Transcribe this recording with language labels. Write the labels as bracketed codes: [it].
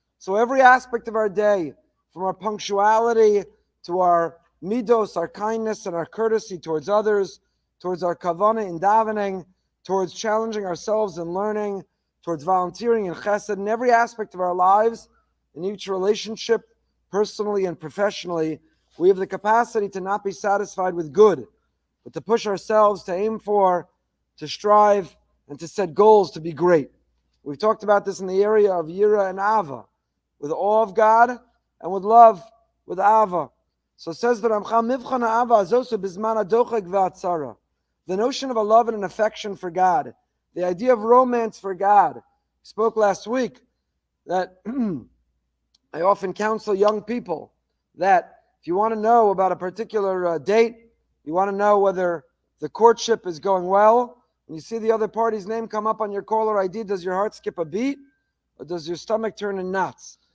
[en] So every aspect of our day, from our punctuality to our midos, our kindness and our courtesy towards others, towards our kavanah in davening, towards challenging ourselves in learning, towards volunteering in chesed, in every aspect of our lives, in each relationship, personally and professionally, we have the capacity to not be satisfied with good, but to push ourselves, to aim for, to strive, and to set goals to be great. We've talked about this in the area of yira and ahava, with awe of God and with love, with ahava. So says the Ramchal, [he] מבחן האהבה הזאת בזמן הדוחק והצרה. [en] The notion of a love and an affection for God, the idea of romance for God. We spoke last week that I often counsel young people that if you want to know about a particular date, you want to know whether the courtship is going well, when you see the other party's name come up on your caller ID, does your heart skip a beat or does your stomach turn in knots?